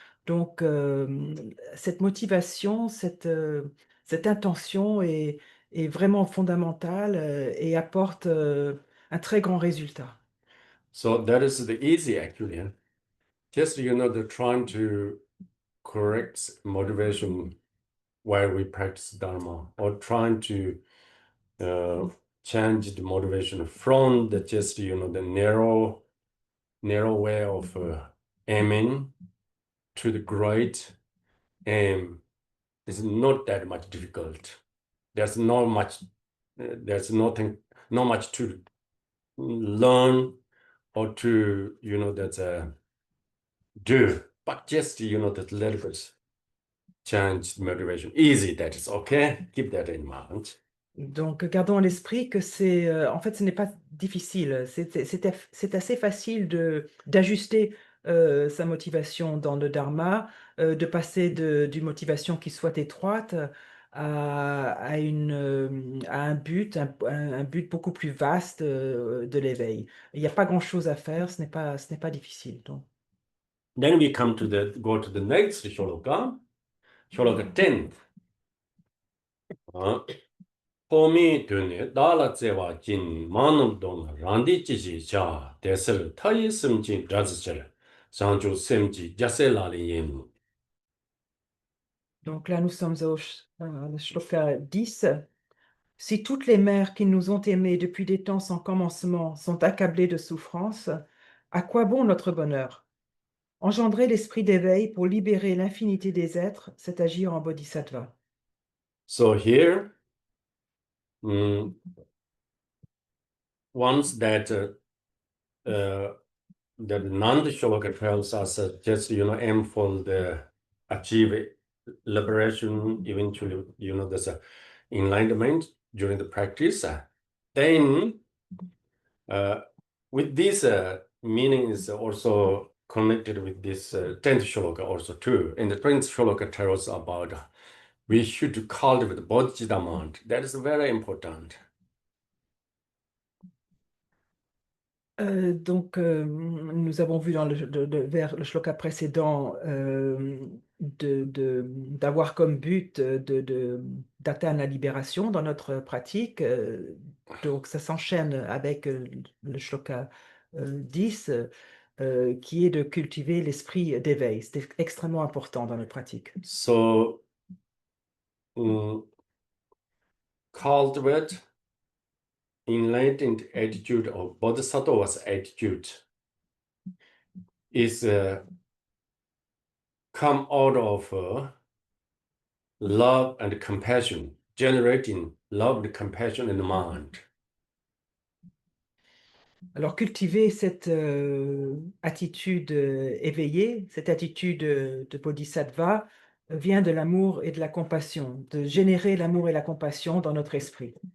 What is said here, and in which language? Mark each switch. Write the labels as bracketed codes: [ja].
[fr] Donc, cette motivation, cette intention est vraiment fondamentale et apporte un très grand résultat. [en] So that is the easy actually. Just, the trying to correct motivation while we practice Dharma, or trying to uh, change the motivation from the just, the narrow way of aiming to the great aim is not that much difficult. There's not much, there's nothing, not much to learn or to, do, but just, that little bit. change motivation. Easy, that is okay. Keep that in mind. [fr] Donc, gardons à l'esprit que en fait, ce n'est pas difficile. C'est assez facile d'ajuster sa motivation dans le dharma, de passer d'une motivation qui soit étroite à un but, un but beaucoup plus vaste de l'éveil. Il n'y a pas grand-chose à faire, ce n'est pas difficile. Donc. [en] Then we go to the next shloka, shloka 10. 폼이 되네 달라제와 진 많은 돈 란디지지 자 대설 타이 심지 라즈절 장주 셈지 자셀라리인. [fr] Donc là, nous sommes au shloka 10. Si toutes les mères qui nous ont aimés depuis des temps sans commencement sont accablées de souffrance, à quoi bon notre bonheur? Engendrer l'esprit d'éveil pour libérer l'infinité des êtres, c'est agir en bodhisattva. [en] So here, mm, once that Nanda Shloka tells us just aim for the achieve liberation, eventually there's a enlightenment during the practice. Then with this meaning is also connected with this 10th shloka also too. And the 10th shloka tells about we should cultivate bodhicitta mind. That is very important. [fr] Nous avons vu dans vers le shloka précédent d'avoir comme but d'atteindre la libération dans notre pratique. Donc, ça s'enchaîne avec le shloka 10, qui est de cultiver l'esprit d'éveil. C'est extrêmement important dans notre pratique. [en] So cultivate enlightened attitude or bodhisattva's attitude is come out of love and compassion, generating love and compassion in the mind. [fr] Alors, cultiver cette attitude éveillée, cette attitude de bodhisattva, vient de l'amour et de la compassion, de générer l'amour et la compassion dans notre esprit.